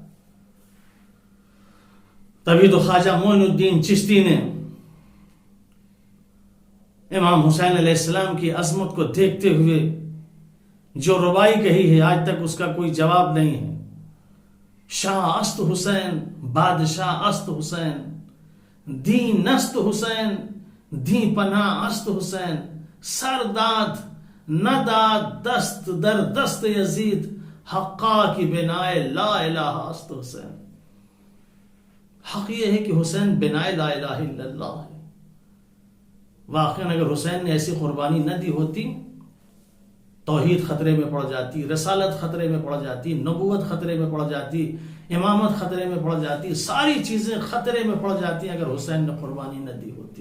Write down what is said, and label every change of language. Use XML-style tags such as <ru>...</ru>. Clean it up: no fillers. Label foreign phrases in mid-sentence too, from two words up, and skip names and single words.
<ur>تبھی تو خواجہ معین الدین چشتی نے امام حسین</ur> <ar>علیہ السلام</ar> <ur>کی عظمت کو دیکھتے ہوئے جو ربائی کہی ہے، آج تک اس کا کوئی جواب نہیں ہے.</ur> <fa>شاہ است حسین، بادشاہ است حسین، دین است حسین، دین پناہ است حسین، سرداد نداد دست در دست یزید، حقا کی بنائے لا الہ است حسین.</fa> <ur>حق یہ ہے کہ حسین بنائے</ur> <ar>لا الہ الا اللہ</ar> <ur>ہے. واقعاً اگر حسین نے ایسی قربانی نہ دی ہوتی، توحید خطرے میں پڑ جاتی، رسالت خطرے میں پڑ جاتی، نبوت خطرے میں پڑ جاتی، امامت خطرے میں پڑ جاتی، ساری چیزیں خطرے میں پڑ جاتی اگر حسین نے قربانی نہ دی ہوتی.</ur>